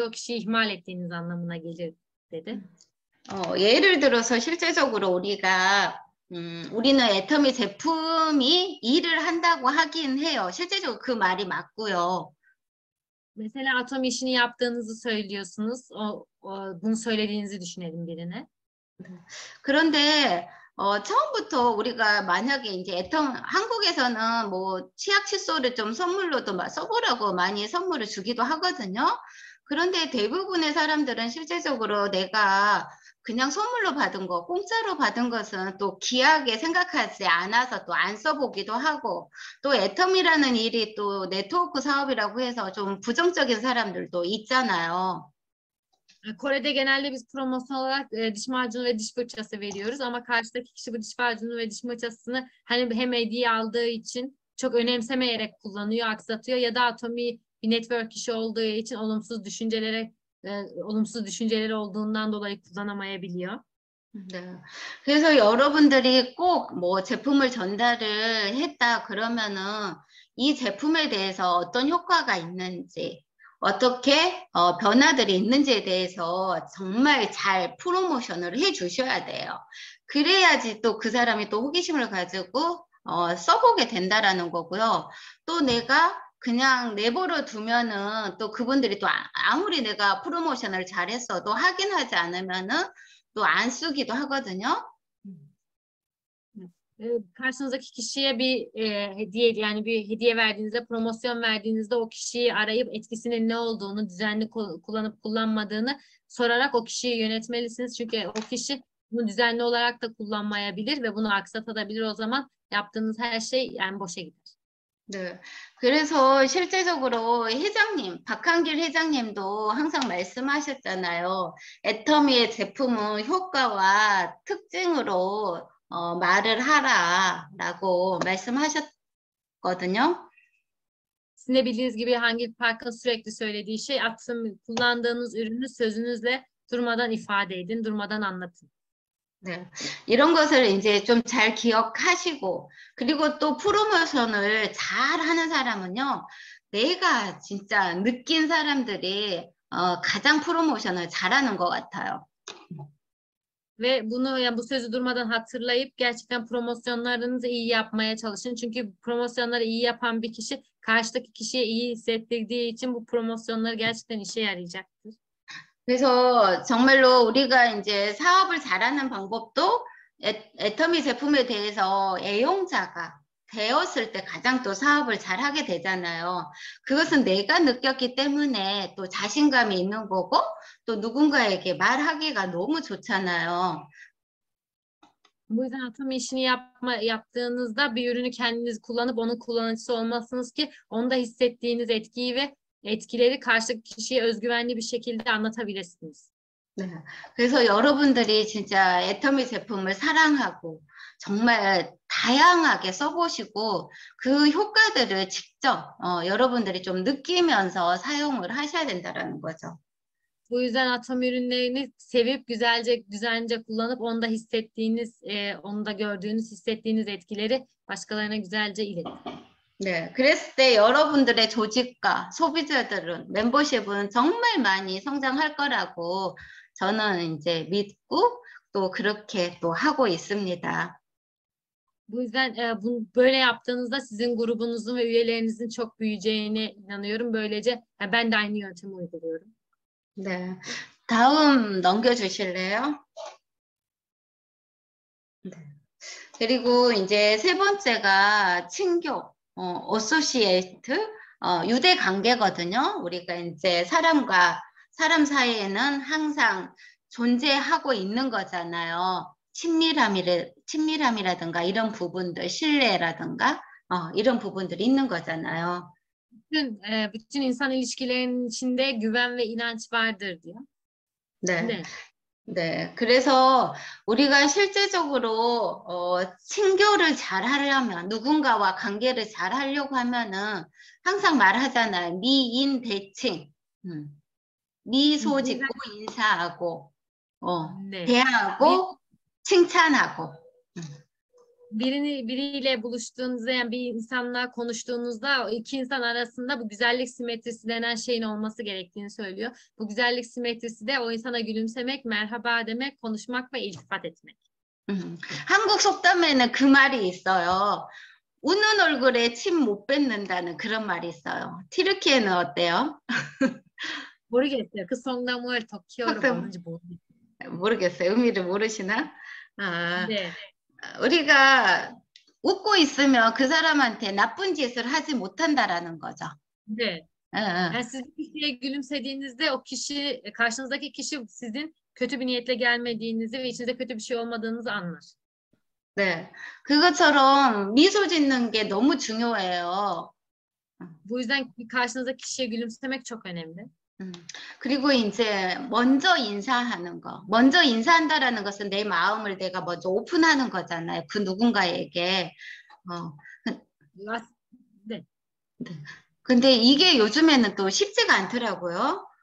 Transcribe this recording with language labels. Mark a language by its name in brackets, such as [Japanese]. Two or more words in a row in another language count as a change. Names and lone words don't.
[Turkish] O kişiyi ihmal ettiğiniz anlamına gelir dedi. [Korean] 예를 들어서 실제적으로 우리는 애터미 제품이 일을 한다고 하긴 해요. 실제적으로 그 말이 맞고요. [Turkish] Mesela atom işini yaptığınızı söylüyorsunuz. Bunu söylediğinizi düşünelim birine. [Korean] 그런데 처음부터 우리가 만약에 이제 한국에서는 뭐 치약 칫솔을 좀 선물로도 써보라고 많이 선물을 주기도 하거든요. 그런데 대부분의 사람들은 실제적으로 내가 그냥 선물로 받은 거, 공짜로 받은 것은 또 귀하게 생각하지 않아서 또 안 써보기도 하고, 또 애텀이라는 일이 또 네트워크 사업이라고 해서 좀 bu정적인 사람들도 있잖아요. [Turkish] Kore'de genelde biz promosyon olarak diş macunu ve diş fırçası veriyoruz ama karşıdaki kişi bu diş macunu ve diş fırçasını hani hem hediye aldığı için çok önemsemeyerek kullanıyor, aksatıyor ya da Atomi bir network işi olduğu için olumsuz düşünceleri olduğundan dolayı kullanamayabiliyor. [Korean] 네. 그래서 여러분들이 꼭 뭐 제품을 전달을 했다 그러면은 이 제품에 대해서 어떤 효과가 있는지, 어떻게 변화들이 있는지에 대해서 정말 잘 프로모션을 해 주셔야 돼요. 그래야지 또 그 사람이 또 호기심을 가지고 써보게 된다라는 거고요. 또 내가 그냥 내버려 두면은 또 그분들이 또 아무리 내가 프로모션을 잘했어도 확인하지 않으면은 또 안 쓰기도 하거든요. [Turkish] Karşınızdaki kişiye bir hediye yani bir hediye verdiğinizde, promosyon verdiğinizde o kişiyi arayıp etkisinin ne olduğunu, düzenli kullanıp kullanmadığını sorarak o kişiyi yönetmelisiniz. Çünkü o kişi bunu düzenli olarak da kullanmayabilir ve bunu aksatabilir. O zaman yaptığınız her şey yani boşa gider. [Korean] 네. 그래서 실제적으로 회장님, 박한길 회장님도 항상 말씀하셨잖아요. 애터미의 제품은 효과와 특징으로 말을 하라라고 말씀하셨거든요. [Turkish] Sizin de bildiğiniz gibi Hangil Park'ın sürekli söylediği şey kullandığınız ürünü sözünüzle durmadan ifade edin, durmadan anlatın. [Korean] 네, 이런 것을 이제 좀 잘 기억하시고, 그리고 또 프로모션을 잘 하는 사람은요, 내가 진짜 느낀 사람들이 가장 프로모션을 잘하는 것 같아요. [Turkish] Ve bunu yani bu sözü durmadan hatırlayıp gerçekten promosyonlarınızı iyi yapmaya çalışın. Çünkü promosyonları iyi yapan bir kişi karşıdaki kişiye iyi hissettirdiği için bu promosyonları gerçekten işe yarayacaktır. [Korean] 그래서 정말로 우리가 이제 사업을 잘하는 방법도 애터미 제품에 대해서 애용자가 되었을 때 가장 또 사업을 잘하게 되잖아요. 그것은 내가 느꼈기 때문에 또 자신감이 있는 거고 또 누군가에게 말하기가 너무 좋잖아요. [Turkish] Bu yüzden Atomi işini yaptığınızda bir ürünü kendiniz kullanıp onun kullanıcısı olmalısınız ki onda hissettiğiniz etkiyi ve etkileri karşıdaki kişiye özgüvenli bir şekilde anlatabilirsiniz. [Korean] 네. 그래서 여러분들이 진짜 애터미 제품을 사랑하고 정말 다양하게 써보시고 그 효과들을 직접 여러분들이 좀 느끼면서 사용을 하셔야 된다는 거죠. [Turkish] Bu yüzden Atomi ürünlerini sevip güzelce, düzenlice kullanıp onda hissettiğiniz, onda gördüğünüz, hissettiğiniz etkileri başkalarına güzelce iletin. [Korean] 네, 그랬을 때 여러분들의 조직과 소비자들은 멤버십은 정말 많이 성장할 거라고 저는 이제 믿고 또 그렇게 또 하고 있습니다. [Turkish] Bu yüzden böyle yaptığınızda sizin grubunuzun ve üyelerinizin çok büyüyeceğine inanıyorum. Böylece ben de aynı yöntemi uyguluyorum. [Korean] 네, 다음 넘겨주실래요? 네. 그리고 이제 세 번째가 친교, 어소시에이트, 유대 관계거든요. 우리가 이제 사람과 사람 사이에는 항상 존재하고 있는 거잖아요. 친밀함이라든가 이런 부분들, 신뢰라든가 이런 부분들이 있는 거잖아요. [Turkish] Bütün insan ilişkilerinin içinde güven ve inanç vardır diyor. [Korean] 네. 네. 네, 그래서 우리가 실제적으로 친교를 잘 하려면 누군가와 관계를 잘 하려고 하면은 항상 말하잖아요. 미인 대칭, 미소 짓고 인사하고, 네. 대하고 칭찬하고. [Turkish] Biriyle buluştuğunuzda yani bir insanla konuştuğunuzda o iki insan arasında bu güzellik simetrisi denen şeyin olması gerektiğini söylüyor. Bu güzellik simetrisi de o insana gülümsemek, merhaba demek, konuşmak ve iltifat etmek. [Korean] 한국 속담에는 그 말이 있어요. 웃는 얼굴에 침 못 뱉는다는 그런 말이 있어요. 튀르키예는 어때요? 모르겠어요. 그 성담을 터키어로 뭐는지 모르겠어요. 의미를 모르시나? 네. 우리가 웃고 있으면 그 사람한테 나쁜 짓을 하지 못한다라는 거죠. 네. 예, 예. [Turkish] Yani siz bir kişiye gülümsediğinizde o kişi, karşınızdaki kişi sizin kötü bir niyetle gelmediğinizi ve içinizde kötü bir şey olmadığınızı anlar. [Korean] 네. 그것처럼 미소 짓는 게 너무 중요해요. [Turkish] Bu yüzden karşınızdaki kişiye gülümsemek çok önemli. [Korean] 그리고 이제 먼저 인사하는 거. 먼저 인사한다라는 것은 내 마음을 내가 먼저 오픈하는 거잖아요. 그 누군가에게. 네. 근데 이게 요즘에는 또 쉽지가 않더라고요.